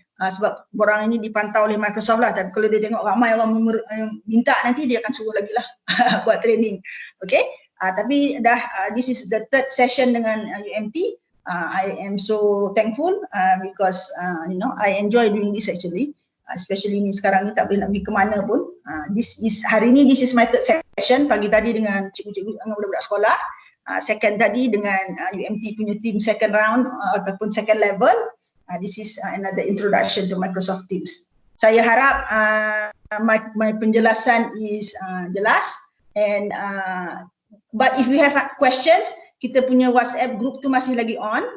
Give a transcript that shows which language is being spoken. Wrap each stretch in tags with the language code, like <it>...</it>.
<ms>Sebab borang ini dipantau oleh Microsoft lah, tapi kalau dia tengok ramai orang minta, nanti dia akan suruh lagi lah buat training.</ms> <en>Okay,</en> <ms>tapi dah</ms> <en>this is the third session</en> <ms>dengan UMT.</ms> <en>I am so thankful because you know, I enjoy doing this actually.</en> <ms>Especially ni sekarang ni tak boleh nak pergi ke mana pun.</ms> <en>Hari ni this is my third session.</en> <ms>Pagi tadi dengan cikgu-cikgu dengan budak-budak sekolah.</ms> <en>Second</en> <ms>tadi dengan UMT punya</ms> <en>team second round</en> <ms>ataupun</ms> <en>second level. This is another introduction to Microsoft Teams.</en> <ms>Saya harap my penjelasan is jelas,</ms> <en>and but if you have questions,</en> <ms>kita punya WhatsApp group tu masih lagi on.</ms>